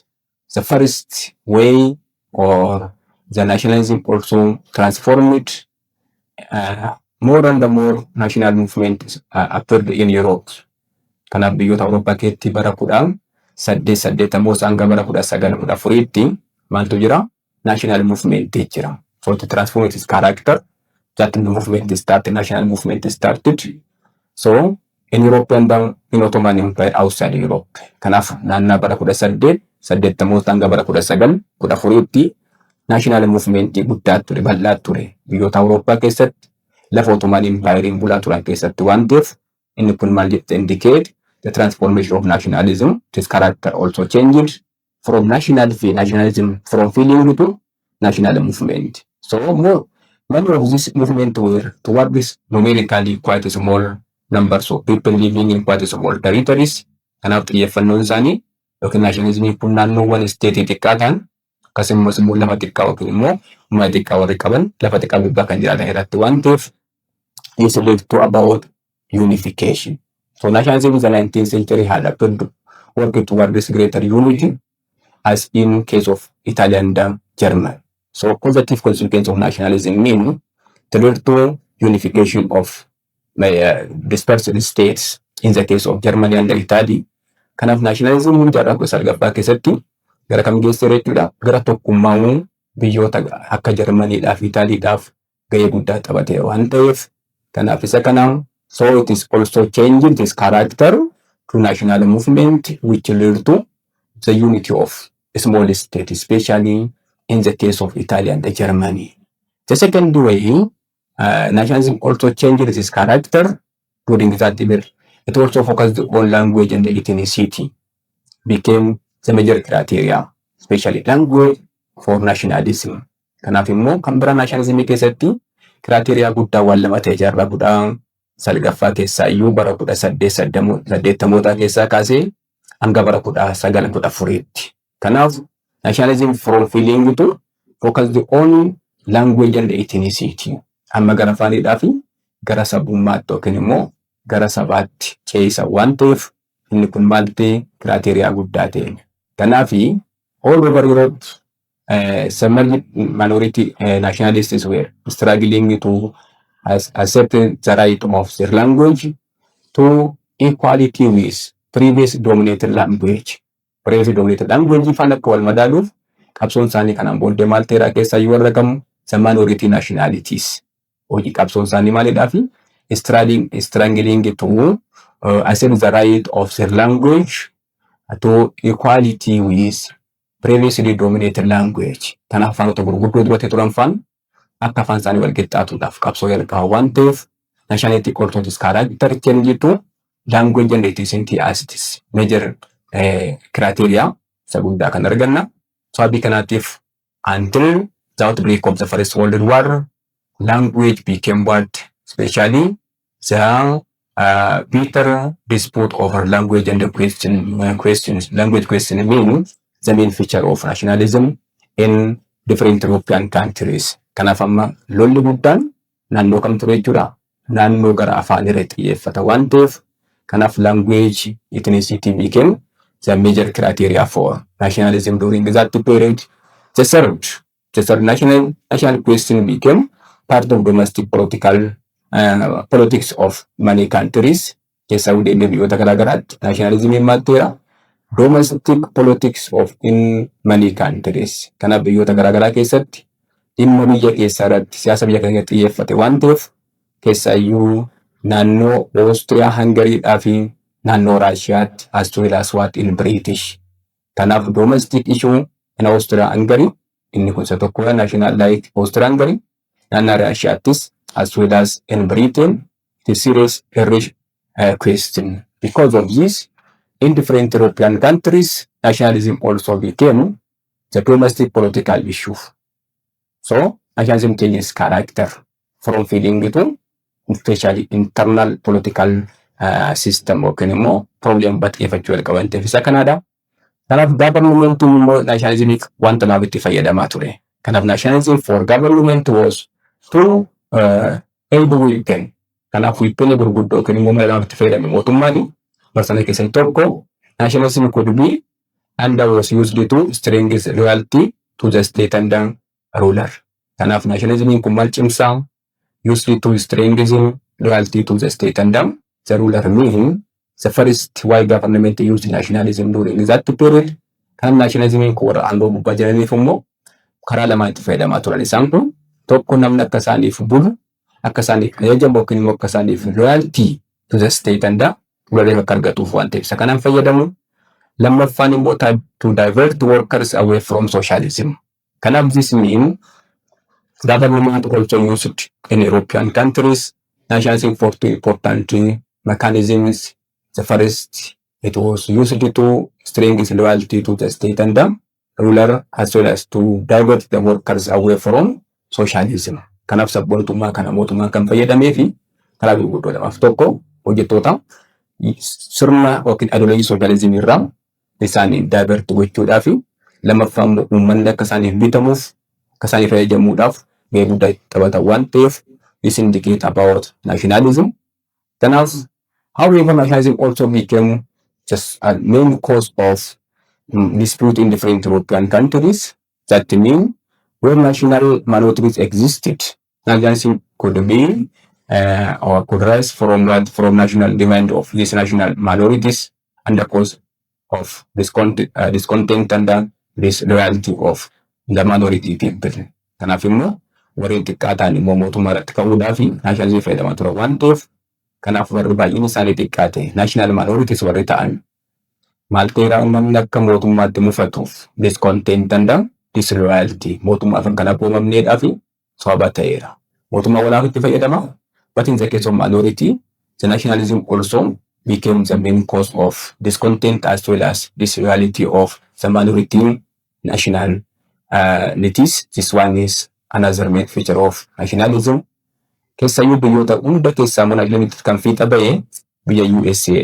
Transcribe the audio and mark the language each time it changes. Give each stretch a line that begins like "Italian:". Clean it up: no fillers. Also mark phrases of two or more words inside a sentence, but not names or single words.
English: The first way, or the nationalism also transformed more and more national movements appeared in Europe.
Oromo: Kanaaf biyyoota Awurooppaa keessatti bara 1880 hanga bara 1914 maaltu jira?
English: National movement jira. So to transform its character, that movement started, national movement started. So in Europe and in Ottoman Empire outside Europe.
Oromo: Kanaaf naannaa bara 1880 hanga bara 1914
English: national movement
Oromo: guddaa ture, bal'aa ture. Biyyoota Awurooppaa keessatti lafa Ottoman Empire bulaa turan keessatti waan ta'eef inni kun maal jedhee
English: indicate the transformation of nationalism. This character also changed from nationalism from feeling to national movement. So many of this movement were toward this numerically quite a small numbers of people living in quite a small territories.
Oromo: Kanaaf xiyyeeffannoon isaanii yookiin nationalismii kun naannoowwan state xiqqaa ta'an akkasumas immoo lafa xiqqaa yookiin immoo uummata xiqqaa warri qaban lafa xiqqaa gubbaa kan jiraatan irratti waan ta'eef
English: is led to about unification. So nationalism in the 19th century had appeared working toward this greater unity, as in case of Italy and Germany. So positive consequence of nationalism mean the lead to unification of dispersed states in the case of Germany and Italy.
Oromo: Kanaaf nationalism hundaadhaa gosa argabbaa keessatti gara kam geessee jechuudha? Gara tokkummaa biyyoota akka Jarmaniidhaaf Itaaliidhaaf gahee guddaa taphatee waan ta'eef kanaaf isa kanaan
English: so it is also changing this character to national movement which lead to the unity of small states, especially in the case of Italy and Germany. The second way, nationalism also changed its character during that era. It also focused on language and ethnicity, became the major criteria, especially language for nationalism.
Oromo: Kanaaf immoo kan bira nationalism keessatti criteria guddaa waan lama ta'e jaarraa guddaa salgaffaa keessaa iyyuu bara 1880 keessaa kaasee hanga bara 1914tti.
English: Kanaaf nationalism from feeling to focus on language and ethnicity.
Oromo: Amma gara afaaniidhaa fi gara sabummaatti yookiin immoo gara sabaatti keessa waan ta'eef inni kun maal ta'e criteria guddaa ta'e.
English: Kanaaf all over Europe, some minority nationalists were struggling to accept the right of their language to equality with previous dominated language. Previous dominated language
Oromo: fan akka wal madaaluuf qabsoon isaanii kanaan booddee maal ta'eera keessaa yoo argamu
English: minority nationalities.
Oromo: Hojii qabsoon isaanii maalidhaa fi
English: strangling to assert the right of their language to equality with previously dominated language.
Oromo: Kanaaf afaanota gurguddoo duratti turan faan akka afaan isaanii wal qixxaatuudhaaf qabsoo jalqaba waan ta'eef
English: nationality orthodox character change to language and ethnicity as it is major criteria
Oromo: isa guddaa kan arganna. Sababii kanaatiif
English: until the outbreak of the First World War, language became what, especially the bitter dispute over language and the language question being the main feature of nationalism in different European countries.
Oromo: Kanaaf amma lolli guddaan naannoo kam ture jechuudha. Naannoo gara afaan irratti xiyyeeffata waan ta'eef kanaaf
English: language ethnicity became the major criteria for nationalism during that period. The third national question became part of domestic politics of many countries.
Oromo: Keessaa hundee biyyoota garaagaraatti nationalism maal ta'eera?
English: Domestic politics of in many countries.
Oromo: Kanaaf biyyoota garaagaraa keessatti dhimma biyya keessaa irratti siyaasa biyya keessatti xiyyeeffate waan ta'eef keessaayyuu naannoo Austria, Hungary fi naannoo Raashiyaatti
English: as well as what in British.
Oromo: Kanaaf
English: domestic issue in Austria, Hungary
Oromo: inni kun isa tokkodha.
English: National like Austria, Hungary
Oromo: naannoo Raashiyaattis
English: as well as in Britain it is serious Irish question. Because of this, in different European countries, nationalism also became the domestic political issue. So, nationalism changes character from feeling to especially internal political system
Oromo: yookiin immoo problem baxxeeffachuu jalqaban ta'eef isa kanaadha. Kanaaf government immoo nationalism wanta naaf itti fayyadamaa ture.
English: Kanaaf nationalism for government was to aid weekend.
Oromo: Kanaaf wiippenii gurguddoo yookiin immoo mala naaf itti fayyadame mootummaan barsana keessatti tokko
English: nationalism could be and was used to strengthen loyalty to the state and the ruler.
Oromo: Kanaaf nationalism kun maal cimsaa
English: used to strengthen loyalty to the state and the ruler, meaning the first why government used nationalism during that period.
Oromo: Kan nationalism ko warra aangoo gubbaa jiraniif immoo karaa lamaan itti fayyadamaa turan. Isaan kun tokko namni akka isaaniif bulu, akka isaaniif ajajamu yookiin immoo akka isaaniif
English: loyalty to the state and the ruler
Oromo: akka argatuuf waan ta'eef isa kanaan fayyadamu. Lammaffaan immoo
English: to divert workers away from socialism. Kanaaf this mean government also used in European countries nationalism for two important mechanisms. The first, it was used to strengthen loyalty to the state and the ruler as well as to divert the workers away from socialism.
Oromo: Kanaaf sabboontummaa kana mootummaan kan fayyadamee fi karaa gurguddoodhaaf tokko hojjettoota sirna yookiin ideoloojii socialism irraa isaanii divert gochuudhaa fi lammaffaan uummanni akka isaaniif bitamuuf akka isaaniif fayyadamuudhaaf gahee guddaa taphata waan ta'eef
English: this indicate about nationalism. Kanaaf however, nationalism also became just a main cause of dispute in different European countries. That means where national minorities existed, nationalism could be or could rise from national demand of these national minorities and the cause of discontent and disloyalty of the minority people.
Oromo: Kanaaf immoo warreen xiqqaa ta'an immoo mootummaa irratti ka'uudhaa fi nationalism fayyadamaa ture waan ta'eef kanaaf warri baay'een isaanii xiqqaa ta'e
English: national minorities
Oromo: warri ta'an maal ta'eera uummanni akka mootummaatti mufatuuf
English: discontent and disloyalty
Oromo: mootummaa afaan kana boomamneedhaa fi sababa ta'eera. Mootummaa walaaf itti fayyadama.
English: But in the case of minority, the nationalism also became the main cause of discontent as well as disloyalty of the minority nationalities. This one is another main feature of nationalism.
Oromo: Keessaayyuu biyyoota hunda keessaa nationalism kan fiixa ba'e biyya USA.